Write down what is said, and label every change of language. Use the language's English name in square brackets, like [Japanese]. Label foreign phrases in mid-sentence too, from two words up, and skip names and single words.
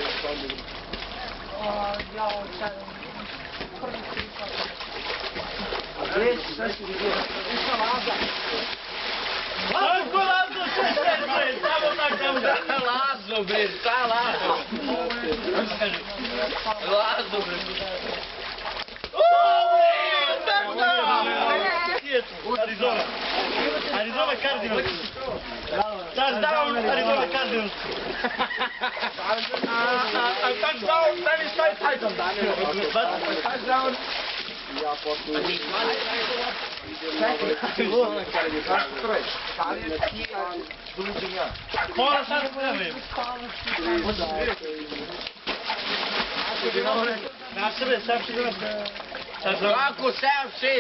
[Serbian] Tako Lazo, 6-5, bre! Samo tak, samo tak. Lazo, bre, šta Lazo? Lazo, bre. Arizona. Arizona Cardinals. [English] Touchdown, Arizona Cardinals. A touchdown, Dennis Titan. Touchdown. [Serbian] Moram sad spremim. Na sebe, sam ću da nas... Kako 7-6?